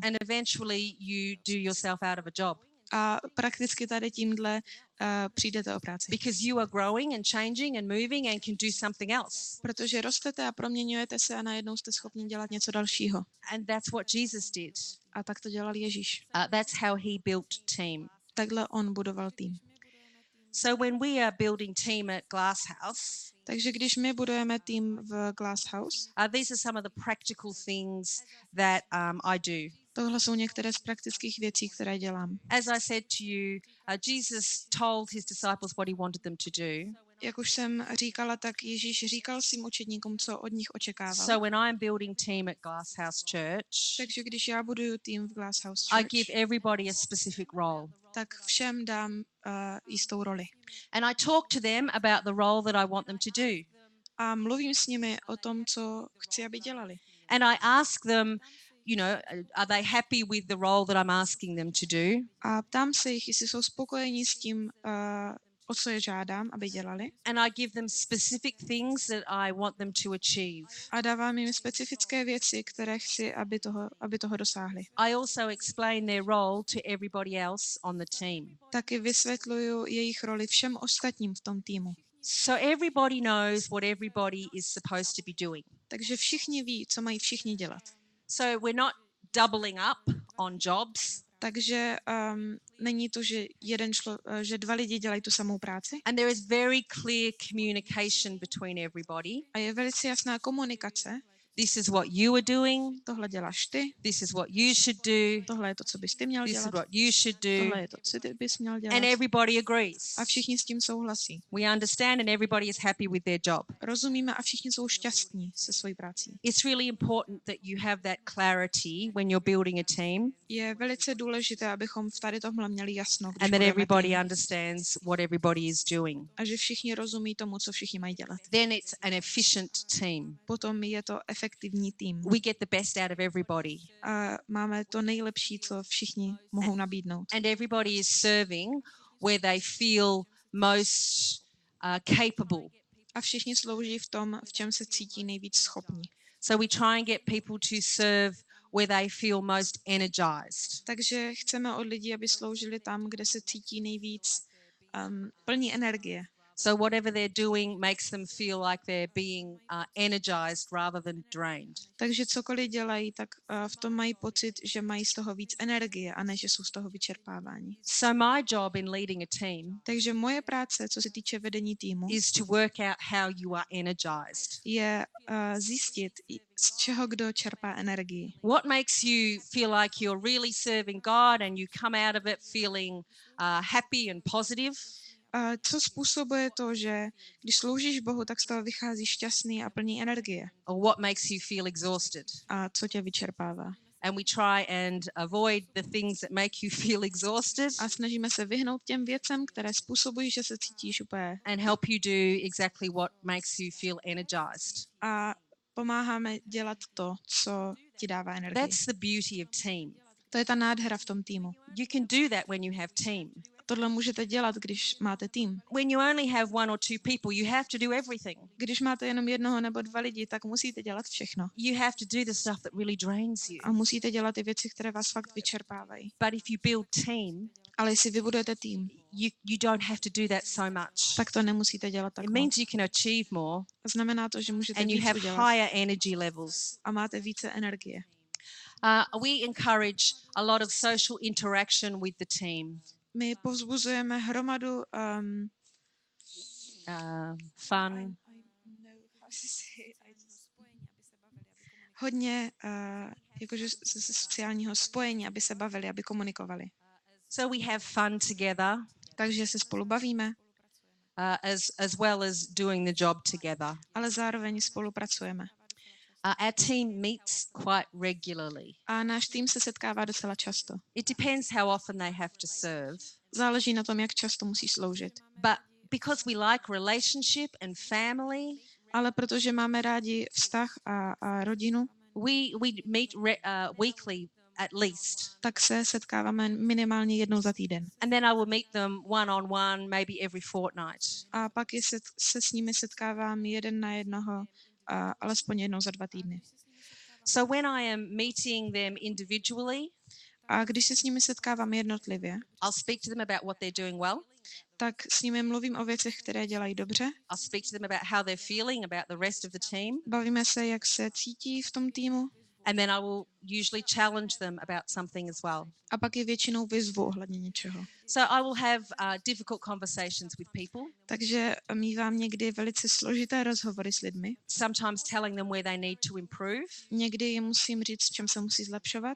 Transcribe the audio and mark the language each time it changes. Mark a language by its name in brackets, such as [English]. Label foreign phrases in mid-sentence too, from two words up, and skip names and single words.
[English] And eventually you do yourself out of a job. [Czech] A prakticky tady tímhle přijdete o práci. [English] Because you are growing and changing and moving and can do something else. [Czech] Protože rostete a proměňujete se a najednou jste schopni dělat něco dalšího. [English] And that's what Jesus did. [Czech] A tak to dělal Ježíš. [English] That's how he built team. [Czech] takhle on budoval tým. [English] So when we are building team at Glasshouse, [Czech] Takže když my budujeme tým v Glasshouse, [English] these are some of the practical things that I do. [Czech] tohle jsou některé z praktických věcí, které dělám. [English] As I said to you, Jesus told his disciples what he wanted them to do. [Czech] Jak už jsem říkala, tak Ježíš říkal svým učedníkům, co od nich očekával. [English] So when I'm building team at Glasshouse Church, [Czech] Takže když já buduju tým v Glasshouse [English] I Church, give everybody a specific role. [Czech] tak všem dám jistou roli. [English] And I talk to them about the role that I want them to do. [Czech] A mluvím s nimi o tom, co chci, aby dělali. [English] And I ask them, you know, are they happy with the role that I'm asking them to do? [Czech] A ptám se jich, jestli jsou spokojení s tím, o co je žádám, aby dělali. [English] And I give them specific things that I want them to achieve. [Czech] A dávám jim specifické věci, které chci, aby toho dosáhli. [English] I also explain their role to everybody else on the team. [Czech] Taky vysvětluju jejich roli všem ostatním v tom týmu. [English] So everybody knows what everybody is supposed to be doing. [Czech] Takže všichni ví, co mají všichni dělat. [English] So we're not doubling up on jobs. [Czech] Takže není to, že dva lidi dělají tu samou práci. [English] And there is very clear communication between everybody. [Czech] A je velice jasná komunikace. [English] This is what you are doing. [Czech] Tohle děláš ty. [English] This is what you should do. [Czech] Tohle je to, co bys ty měl [English] This is [Czech] dělat. [English] what you should do. [Czech] Tohle je to, co ty bys měl dělat. [English] And everybody agrees. [Czech] A všichni s tím souhlasí. [English] We understand and everybody is happy with their job. [Czech] Rozumíme a všichni jsou šťastní se svojí prací. [English] It's really important that you have that clarity when you're building a team. [Czech] Je velice důležité, abychom v tady tomhle měli jasno, když [English] And that [Czech] budeme [English] everybody [Czech] tým. [English] understands what everybody is doing. [Czech] A že všichni rozumí tomu, co všichni mají dělat. [English] Then it's an efficient team. [Czech] Potom je to efektivní tým. [English] We get the best out of everybody. [Czech] A máme to nejlepší, co všichni mohou nabídnout. [English] And everybody is serving where they feel most capable. [Czech] A všichni slouží v tom, v čem se cítí nejvíc schopní. [English] So we try and get people to serve where they feel most energized. [Czech] Takže chceme od lidí, aby sloužili tam, kde se cítí nejvíc plní energie. [English] So whatever they're doing makes them feel like they're being energized rather than drained. [Czech] Takže cokoliv dělají, tak v tom mají pocit, že mají z toho víc energie a ne, že jsou z toho vyčerpáváni. [English] So my job in leading a team [Czech] Takže moje práce, co se týče vedení týmu, [English] is to work out how you are energized. [Czech] je zjistit, z čeho kdo čerpá energii. [English] What makes you feel like you're really serving God and you come out of it feeling happy and positive? [Czech] Co způsobuje to, že když sloužíš Bohu, tak z toho vycházíš šťastný a plný energie? [English] Or what makes you feel exhausted? [Czech] A co tě vyčerpává? [English] And we try and avoid the things that make you feel exhausted [Czech] A snažíme se vyhnout těm věcem, které způsobují, že se cítíš úplně. [English] and help you do exactly what makes you feel energized. [Czech] A pomáháme dělat to, co ti dává energii. [English] That's the beauty of team. [Czech] To je ta nádhera v tom týmu. [English] You can do that when you have team. [Czech] Tohle můžete dělat, když máte tým. [English] When you only have one or two people, you have to do everything. [Czech] Když máte jenom jednoho nebo dva lidi, tak musíte dělat všechno. [English] You have to do the stuff that really drains you. [Czech] A musíte dělat ty věci, které vás fakt vyčerpávají. [English] But if you build team, [Czech] Ale jestli vybudujete tým, [English] you don't have to do that so much. [Czech] tak to nemusíte dělat tak [English] It [Czech] moc. [English] means you can achieve more [Czech] Znamená to, že můžete [English] and you [Czech] víc [English] have [Czech] udělat [English] higher energy levels. [Czech] a máte více energie. [English] We encourage a lot of social interaction with the team. [Czech] My povzbuzujeme hromadu [English] Fun. [Czech] hodně jakože ze sociálního spojení, aby se bavili, aby komunikovali. [English] So we have fun together [Czech] Takže se spolu bavíme, [English] as well as doing the job together. [Czech] ale zároveň spolupracujeme. [English] Our team meets quite regularly. [Czech] A náš tým se setkává docela často. [English] It depends how often they have to serve. [Czech] Záleží na tom, jak často musí sloužit. [English] But because we like relationship and family, [Czech] Ale protože máme rádi vztah a rodinu, [English] we meet weekly at least. [Czech] tak se setkáváme minimálně jednou za týden. [English] And then I will meet them one-on-one, maybe every fortnight. [Czech] A pak se s nimi setkávám jeden na jednoho, alespoň jednou za 2 týdny. [English] So when I am meeting them individually, [Czech] A když se s nimi setkávám jednotlivě, [English] I'll speak to them about what they're doing well. [Czech] tak s nimi mluvím o věcech, které dělají dobře. [English] I'll speak to them about how they're feeling about the rest of the team. [Czech] Bavíme se, jak se cítí v tom týmu. [English] And then I will usually challenge them about something as well. [Czech] A pak je většinou vyzvu ohledně něčeho. [English] So I will have difficult conversations with people, [Czech] Takže mívám někdy velice složité rozhovory s lidmi. [English] sometimes telling them where they need to improve, [Czech] Někdy jim musím říct, v čem se musí zlepšovat.